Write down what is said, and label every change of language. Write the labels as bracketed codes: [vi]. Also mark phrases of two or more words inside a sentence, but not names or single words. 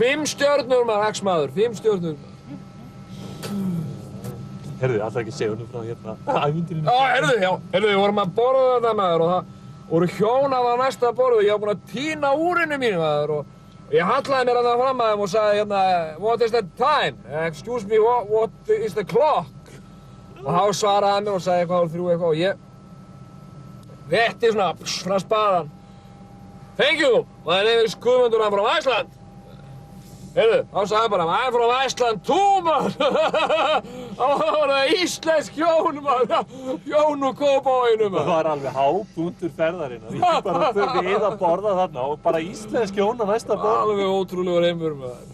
[is] 5 stjörnur, maður, X-maður. 5 stjörnur. Herðu, alltaf ekki segja honum frá hérna ævintýrinu. Herðu, við vorum að borða þetta, maður, og það voru hjón á næsta borðu. Ég var búinn að tína úrinu mínu, maður, og ég hallaði mér að það fram að þeim og sagði hérna, [en] what is the time? Excuse me, what is the clock? [is] Og þá svaraði hann mér og sagði eitthvað 3 eitthvað og ég vetti svona frá spadan. [en] Thank you, my name is Guðmundur, I'm from Iceland. [is] Heyrðu, þá sagði hann bara, [en] I'm from Iceland too, [is] maður. Það var það íslensk hjón, maður. Hjón úr Kópavoginum, maður. Það var alveg hápunktur ferðarinnar. Ég bara þurfti við að borða þarna og bara íslensk hjón á næsta borð. Alveg ótrúlegur heimur, maður.